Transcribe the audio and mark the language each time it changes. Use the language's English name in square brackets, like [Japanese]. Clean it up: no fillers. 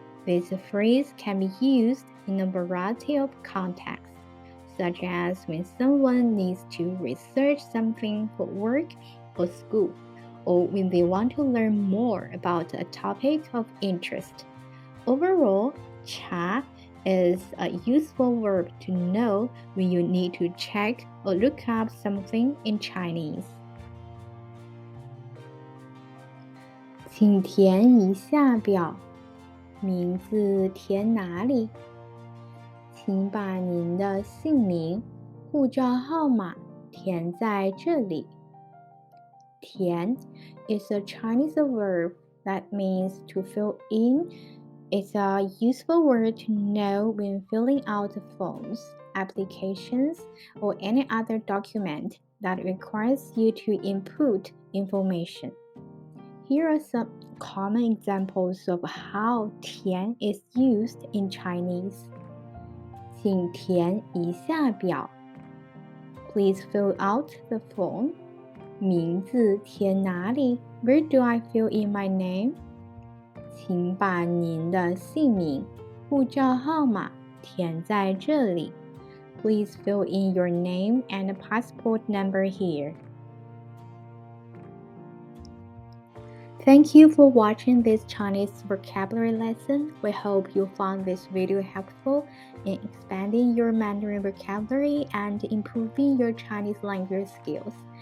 [English] This phrase can be used in a variety of contexts, such as when someone needs to research something for work or school, or when they want to learn more about a topic of interest. Overall, 查 is a useful verb to know when you need to check or look up something in Chinese. [Chinese] 请填一下表，名字填哪里？请把您的姓名、护照号码填在这里。 [English] 填 is a Chinese verb that means to fill in. It's a useful word to know when filling out forms, applications, or any other document that requires you to input information. Here are some common examples of how 填 is used in Chinese. [Chinese] 请填一下表。 [English] Please fill out the form. [Chinese] 名字填哪里？ [English] Where do I fill in my name? [Chinese] 请把您的姓名、护照号码填在这里。 [English] Please fill in your name and passport number here. Thank you for watching this Chinese vocabulary lesson. We hope you found this video helpful in expanding your Mandarin vocabulary and improving your Chinese language skills.